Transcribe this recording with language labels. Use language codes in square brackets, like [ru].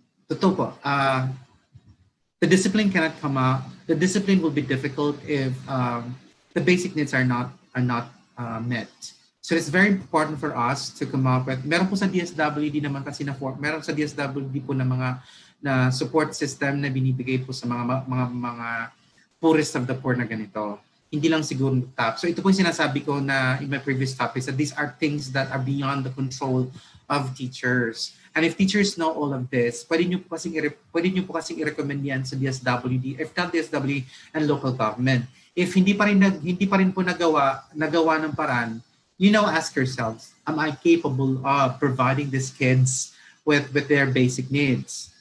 [tl] Totoo po, [en] the discipline cannot come out. The discipline will be difficult if the basic needs are not met. So it's very important for us to come up with. [tl] Meron po sa DSWD naman kasi meron sa DSWD po na mga support system na binibigay po sa mga [en] poorest of the poor [tl] na ganito. Hindi lang siguro top. So ito po yung sinasabi ko na [en] in my previous topics, that these are things that are beyond the control of teachers. And if teachers know all of this, [tl] pwede nyo po kasing i-recommend yan sa DSWD, [en] if not DSWD and local government. If [tl] hindi pa rin po nagawa ng paraan, [en] ask yourselves, am I capable of providing these kids with their basic needs?